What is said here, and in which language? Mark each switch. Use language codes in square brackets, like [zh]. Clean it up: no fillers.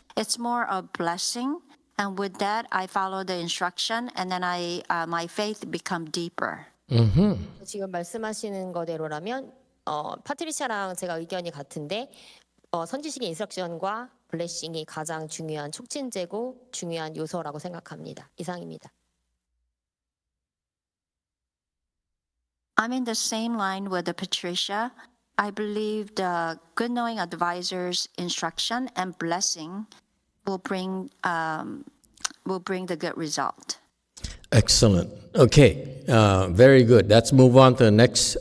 [en] It's more a blessing, and with that, I follow the instruction, and then my faith become deeper. [ko] 지금 말씀하시는 거대로라면 파트리샤랑 제가 의견이 같은데 선지식의 인스트럭션과 블레싱이 가장 중요한 촉진제고 중요한 요소라고 생각합니다. 이상입니다. [en] I'm in the same line with Patricia. I believe the good knowing advisor's instruction and blessing will bring the good result. Excellent. Okay, very good. Let's move on to the next.